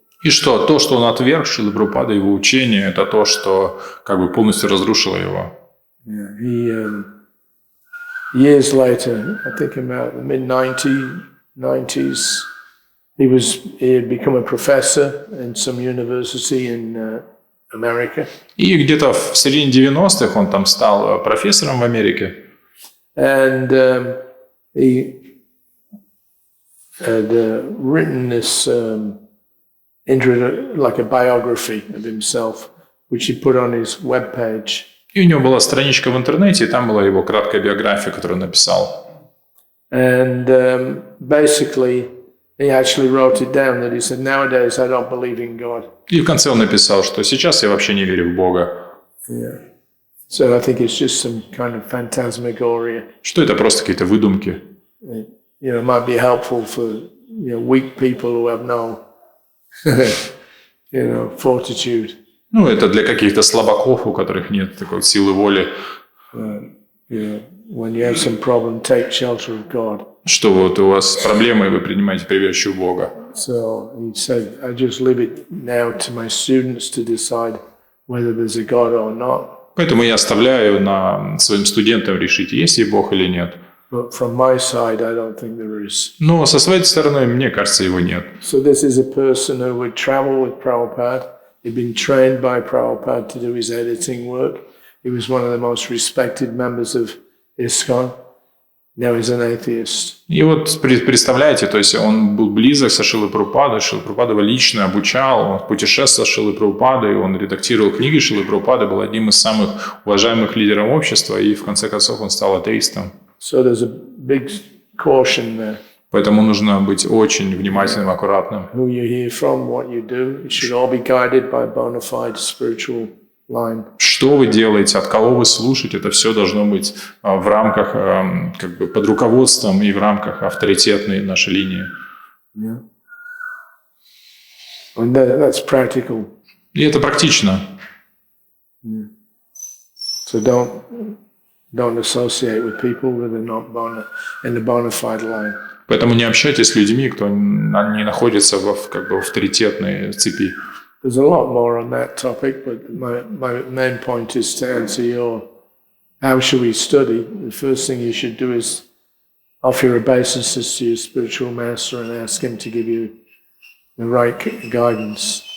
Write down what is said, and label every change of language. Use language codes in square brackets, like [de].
[ru] И что то, что он отверг Шрилу Прабхупаду, его учение, это то, что как бы полностью разрушило его. [en] Yeah, he years later, I think about the mid-90s, he had become a professor in some university in America. [ru] И где-то в середине 90-х он там стал профессором в Америке. [en] And he had written this like a biography of himself, which he put on his webpage. [ru] И у него была страничка в интернете, и там была его краткая биография, которую он написал. [en] And basically, he actually wrote it down that he said, nowadays I don't believe in God. [ru] И в конце он написал, что сейчас я вообще не верю в Бога. [en] Yeah. So I think it's just some kind of phantasmagoria. [ru] Что это просто какие-то выдумки. [en] It, might be helpful for weak people who have no, fortitude. [ru] Ну, это для каких-то слабаков, у которых нет такой силы воли. [en] When you have some problem, take shelter of God. [ru] Что вот у вас проблемы, и вы принимаете прибежище у Бога. [en] So he said, I just leave it now to my students to decide whether there's a God or not. [ru] Поэтому я оставляю своим студентам решить, есть ли Бог или нет. [en] But from my side, I don't think there is. [ru] Но со своей стороны, мне кажется, его нет. [en] So this is a person who would travel with Prabhupada. He'd been trained by Prabhupada to do his editing work. He was one of the most respected members of ISKCON. Now he's an atheist. [ru] И вот представляете, то есть он был близок со Шрилой Прабхупадой, Шрила Прабхупада его лично обучал, он путешествовал с Шрилой Прабхупадой, он редактировал книги Шрилы Прабхупады, был одним из самых уважаемых лидеров общества, и в конце концов он стал атеистом. [en] So there's a big caution there. [ru] Поэтому нужно быть очень внимательным, аккуратным. [en] Who you hear from, what you do, it should all be guided by bona fide spiritual line. [ru] Что вы делаете, от кого вы слушаете, это все должно быть в рамках, как бы под руководством и в рамках авторитетной нашей линии. [en] Yeah. And that's practical. [ru] И это практично. [en] Yeah. So don't associate with people that are not in the bona fide line. [ru] Поэтому не общайтесь с людьми, кто не находится как бы в авторитетной цепи. [en] There's a lot more on that topic, but my main point is to answer your how should we study. The first thing you should do is offer your obeisances to your spiritual master and ask him to give you the right guidance.